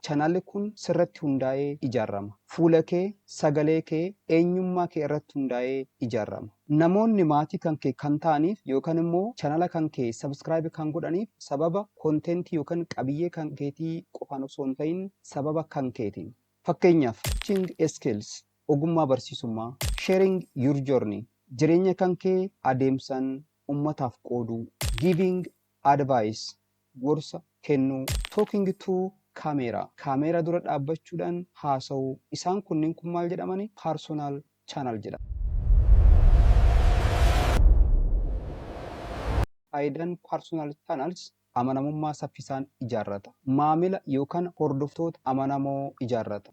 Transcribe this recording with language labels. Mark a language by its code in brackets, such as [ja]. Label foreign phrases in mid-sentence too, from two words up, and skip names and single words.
[om] Chaanalli kun sirratti hundaa'ee ijaarama. Fuula kee, sagalee kee, eenyummaa kee irratti hundaa'ee ijaarama. Namoonni maatii kan kee kan ta'aniif yookaan immoo chaanala kan kee subscribe kan godhaniif sababa kontentii yookaan qabiyyee kan keetii qofaan osoo hin ta'in sababa kan keetiin. Fakkeenyaaf [en] teaching skills [om] ogummaa barsiisummaa, [en] sharing your journey [om] jireenya kan kee adeemsan ummataaf qooduu, [en] giving advice [om] gorsa kennuu, [en] talking to [om] kaameeraa dura dhaabbachuudhaan haasa'uu. Isaan kunniin kun maal jedhamani? [en] Personal channel [om] jedhama. Faayidaan [en] personal channels [om] amanamummaa saffisaan ijaarrata. Maamila yookaan hordoftoota amanamoo ijaarrata.